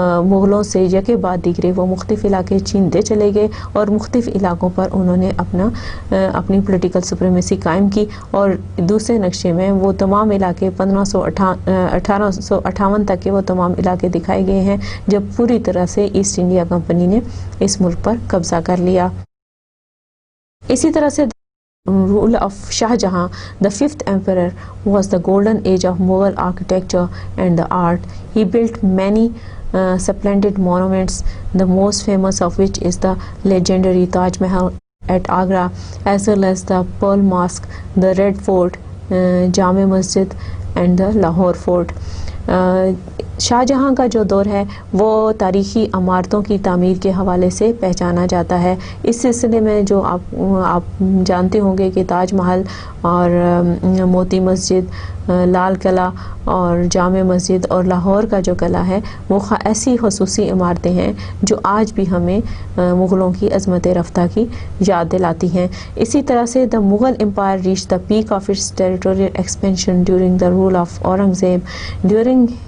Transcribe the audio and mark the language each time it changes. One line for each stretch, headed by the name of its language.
Urdu: مغلوں سے یکے بعد دیگرے وہ مختلف علاقے چھینتے چلے گئے، اور مختلف علاقوں پر انہوں نے اپنی پولیٹیکل سپریمیسی قائم کی. اور دوسرے نقشے میں وہ تمام علاقے 1858 تک کے وہ تمام علاقے دکھائے گئے ہیں جب پوری طرح سے ایسٹ انڈیا کمپنی نے اس ملک پر قبضہ کر لیا. اسی طرح سے
English: rule of Shah Jahan, the fifth emperor, was the golden age of Mughal architecture and the art. He built many splendid monuments, the most famous of which is the legendary Taj Mahal at Agra, as well as the Pearl Mosque, the Red Fort, Jame Masjid and the Lahore Fort.
Urdu: شاہ جہاں کا جو دور ہے وہ تاریخی عمارتوں کی تعمیر کے حوالے سے پہچانا جاتا ہے. اس سلسلے میں جو آپ جانتے ہوں گے کہ تاج محل اور موتی مسجد، لال قلعہ اور جامع مسجد اور لاہور کا جو قلعہ ہے وہ ایسی خصوصی عمارتیں ہیں جو آج بھی ہمیں مغلوں کی عظمت رفتہ کی یاد دلاتی ہیں۔ اسی طرح سے
English: The Mughal empire reach the peak of its territorial expansion during the rule of Aurangzeb. During